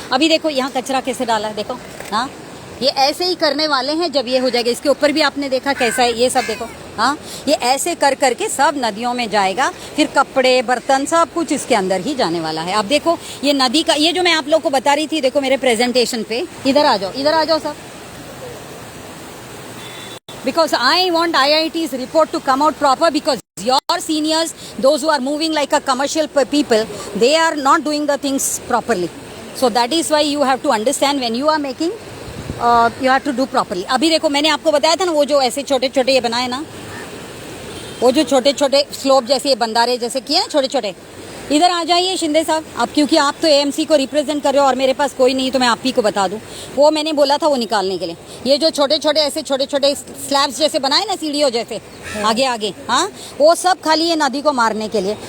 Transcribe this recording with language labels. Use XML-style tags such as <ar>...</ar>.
<hi>अभी देखो यहाँ कचरा कैसे डाला है, देखो। हाँ, ये ऐसे ही करने वाले हैं जब ये हो जाएगा। इसके ऊपर भी आपने देखा कैसा है, ये सब देखो। हाँ, ये ऐसे कर करके सब नदियों में जाएगा, फिर कपड़े बर्तन सब कुछ इसके अंदर ही जाने वाला है। अब देखो ये नदी का, ये जो मैं आप लोग को बता रही थी, देखो मेरे प्रेजेंटेशन पे, इधर आ जाओ सब।</hi> <en>Because I want IIT's report to come out proper, because your seniors, those who are moving like a commercial people, they are not doing the things properly. So that is why you have to understand when you are making, you have to do properly.</en> <hi>अभी देखो मैंने आपको बताया था ना, वो जो ऐसे छोटे छोटे ये बनाए ना, वो जो छोटे छोटे स्लोप जैसे ये बंदारे जैसे किए ना छोटे छोटे, इधर आ जाइए शिंदे साहब आप, क्योंकि आप तो एएमसी को रिप्रेजेंट कर रहे हो और मेरे पास कोई नहीं, तो मैं आप ही को बता दूं। वो मैंने बोला था वो निकालने के लिए, ये जो छोटे छोटे ऐसे छोटे छोटे स्लैब्स जैसे बनाए ना, सीढ़ियों जैसे आगे आगे, हाँ, वो सब खाली ये नदी को मारने के लिए।</hi>